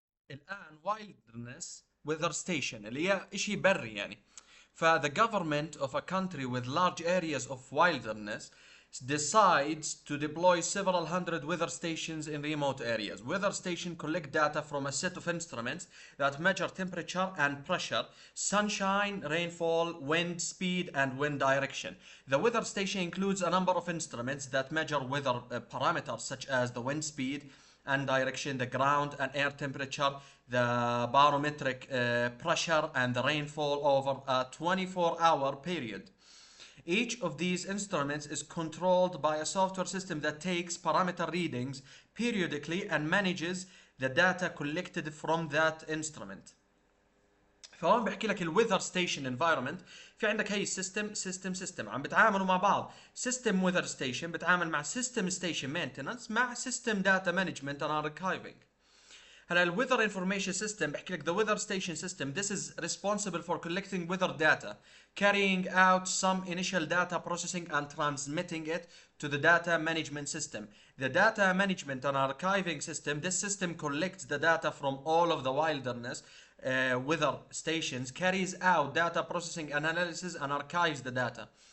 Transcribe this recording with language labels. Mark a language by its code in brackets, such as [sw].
[ar] الآن wilderness weather station اللي هي إشي بري يعني. [en] The government of a country with large areas of wilderness decides to deploy several hundred weather stations in remote areas. Weather stations collect data from a set of instruments that measure temperature and pressure, sunshine, rainfall, wind speed, and wind direction. The weather station includes a number of instruments that measure weather parameters such as the wind speed and direction, the ground and air temperature, the barometric pressure, and the rainfall over a 24-hour period. Each of these instruments is controlled by a software system that takes parameter readings periodically and manages the data collected from that instrument. [ar] فهون بحكي لك الويذر ستيشن انفايرمنت. في عندك هي سيستم عم بتعاملوا مع بعض. سيستم ويذر ستيشن بتعامل مع سيستم ستيشن مينتننس مع سيستم داتا مانجمنت اند اركايفنج. هلا الويذر انفورميشن سيستم بحكي لك [en] the weather station system this is responsible for collecting weather data, carrying out some initial data processing and transmitting it to the data management system. The data management and archiving system, this system collects the data from all of the wilderness weather stations, carries out data processing and analysis and archives the data.